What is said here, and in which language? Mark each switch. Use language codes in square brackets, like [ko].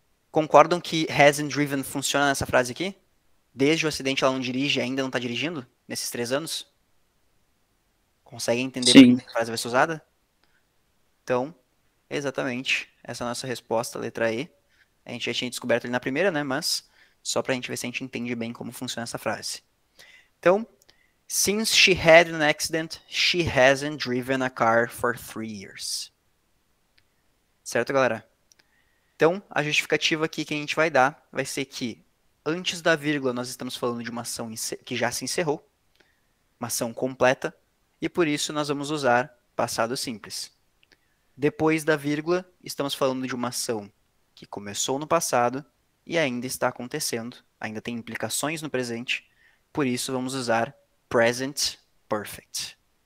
[pt] Concordam que hasn't driven funciona nessa frase aqui? Desde o acidente ela não dirige e ainda não está dirigindo? Nesses 3 anos? Conseguem entender por que Sim. essa frase vai ser usada? Então, exatamente, essa é a nossa resposta, letra E. A gente já tinha descoberto ali na primeira, né? Mas só pra gente ver se a gente entende bem como funciona essa frase. Então, [en] since she had an accident, she hasn't driven a car for 3 years. [pt] Certo, galera? Então, a justificativa aqui que a gente vai dar vai ser que antes da vírgula nós estamos falando de uma ação que já se encerrou, uma ação completa, e por isso nós vamos usar passado simples. Depois da vírgula, estamos falando de uma ação que começou no passado e ainda está acontecendo, ainda tem implicações no presente, por isso vamos usar present perfect.